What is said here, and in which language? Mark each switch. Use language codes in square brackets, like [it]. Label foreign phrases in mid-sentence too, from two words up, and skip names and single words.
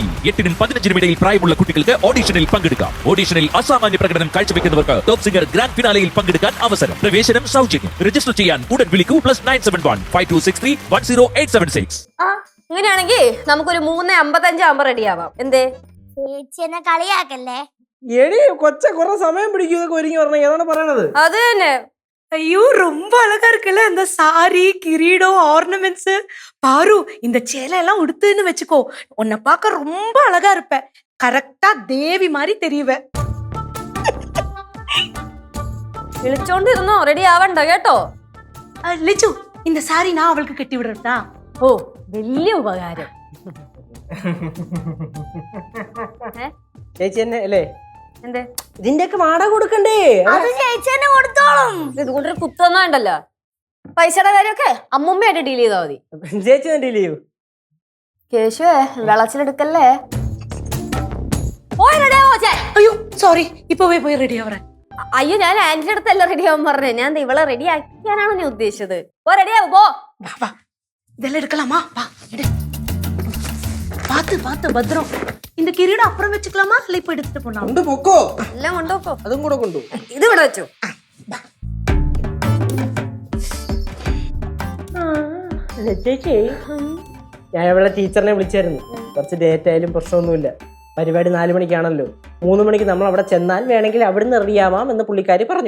[ml] 8-നും 15-നും ഇടയിൽ പ്രായമുള്ള കുട്ടികൾക്ക് ഓഡിഷനിൽ പങ്കെടുക്കാം. ഓഡിഷനിൽ അസാമാന്യ പ്രകടനം കാഴ്ചവെക്കുന്നവർക്ക് ടോപ്പ് സിംഗർ [en] grand finale [ml] പങ്കെടുക്കാൻ അവസരം. പ്രവേശനം സൗജന്യം. രജിസ്റ്റർ ചെയ്യാൻ ഉടൻ വിളിക്കൂ. +971 5263 10876. ഇങ്ങനെയാണെങ്കിൽ നമുക്കൊരു 3:55 ആകുമ്പോ റെഡി ആവാം. എന്തേ? ചേച്ചി എന്നെ കളിയാക്കല്ലേ? എടി കൊച്ച കുറെ സമയം പിടിക്കും ഇതൊക്കെ ഒരുങ്ങി പറഞ്ഞ. ഏതാണ് പറയണത്? അത് തന്നെ. [ta] ஐயோ, ரொம்ப அழகா இருக்குல்ல அந்த சாரி, கிரீடம், ஆர்னமெண்ட்ஸ். பாரு, இந்த சேலை எல்லாம் உடுத்துன்னு வச்சுக்கோ, உன்னை பார்க்க ரொம்ப அழகா இருப்ப. கரெக்டா தேவி மாதிரி தெரியுவ. [ml] വിളിച്ചോണ്ടിരുന്നോ? റെഡി ആവണ്ട കേട്ടോ. [ta] லிச்சு, இந்த சாரி நான் அவளுக்கு கட்டி விடுறதா? [ml] ഓ, വലിയ ഉപകാരം. ചേച്ചി തന്നെ അല്ലേ? എന്തേ? ഇതിന്റെയൊക്കെ വാടക കൊടുക്കണ്ടേ? അത് ചേച്ചി തന്നെ കൊടുത്തോളും. ഇതുകൊണ്ടൊരു കുത്തൊന്നും ഉണ്ടല്ലോ. പൈസയുടെ കാര്യമൊക്കെ അമ്മുമ്മയായിട്ട് ഡീൽ ചെയ്താൽ മതി. ചേച്ചി തന്നെ ഡീൽ ചെയ്യൂ. കേശുവേ, വെളച്ചിലെടുക്കല്ലേ. [ta] ஐயோ சாரி, இப்பவே போய் ரெடி ஆவறேன். [ml] അയ്യോ, ഞാൻ ആന്റിന്റെ അടുത്തല്ല റെഡി ആവാൻ പറഞ്ഞേ. ഞാൻ ഇവളെ റെഡി ആക്കിയാനാണ് നീ ഉദ്ദേശിച്ചത്. പോ, റെഡി ആവും, പോ. [ta] வா வா, இதெல்லாம் எடுக்கலாமா? வா எடு. பாத்து பாத்து பத்திரம். இந்த கிரீடம் அப்புறம் வச்சுக்கலாமா, இல்ல இப்ப எடுத்துட்டு போனா? [ml] കൊണ്ട് പൊക്കോ. എല്ലാം കൊണ്ടുപോക്കോ. അതും കൂടെ കൊണ്ടു. ഇത് ഇവിടെ വെച്ചോ. ചേച്ചി, ഞാൻ ഇവിടെ ടീച്ചറിനെ വിളിച്ചായിരുന്നു. കുറച്ച് ഡേറ്റ് ആയാലും പ്രശ്നമൊന്നുമില്ല. പരിപാടി 4 മണിക്കാണല്ലോ. 3 മണിക്ക് നമ്മൾ അവിടെ ചെന്നാൽ വേണമെങ്കിൽ അവിടുന്ന് റെഡിയാവാം എന്ന് പുള്ളിക്കാരി പറഞ്ഞു.